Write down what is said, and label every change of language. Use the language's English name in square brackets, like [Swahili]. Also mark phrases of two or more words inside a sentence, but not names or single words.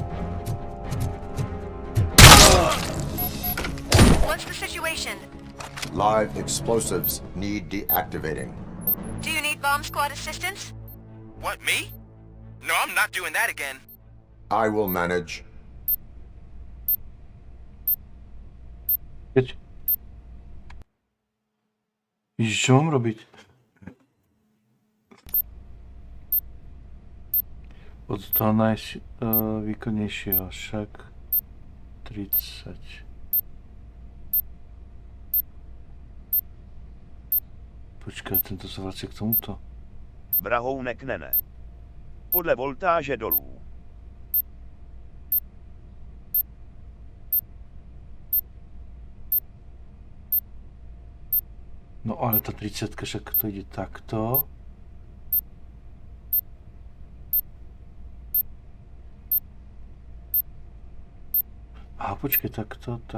[English] What's the situation? Live explosives need deactivating. Do you need bomb squad assistance? What, me? No, I'm not doing that again. I will manage. [Slovak] Ježiš, čo mám robiť? Od toho najvýkonnejšieho, však 30. Počkaj, tento sa vracia k tomuto. [Czech] Vrahounek ne. Podle voltáže dolů. [Slovak] No ale ta 30, však to ide takto. [Czech] Aha, počkej, takto.